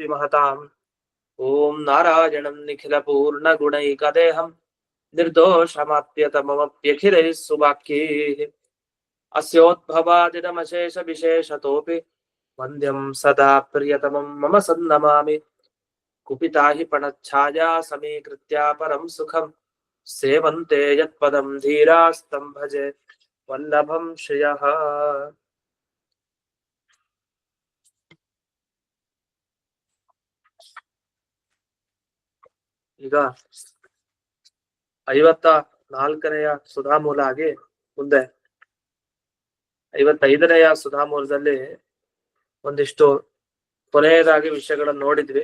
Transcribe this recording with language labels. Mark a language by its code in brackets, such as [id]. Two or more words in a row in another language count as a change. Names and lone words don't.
[sa] महताम् ॐ नारायणं निखिल पूर्ण गुणैकदेहं निर्दोषमाप्यतममप्यखिलैः सुवाक्यैः अस्योद्भवादिदमशेष विशेषतोऽपि वन्द्यं सदा प्रियतमं मम सन्नमामि कुपिता हि पणच्छाया समीकृत्या परं सुखं सेवन्ते यत्पदं धीरास्तं भजे वल्लभं श्रियः. [kn] ಈಗ 54ನೆಯ ಸುಧಾಮೂಲ ಆಗಿ ಮುಂದೆ 55ನೆಯ ಸುಧಾಮೂಲದಲ್ಲಿ ಒಂದಿಷ್ಟು ಕೊನೆಯದಾಗಿ ವಿಷಯಗಳನ್ನು ನೋಡಿದ್ವಿ.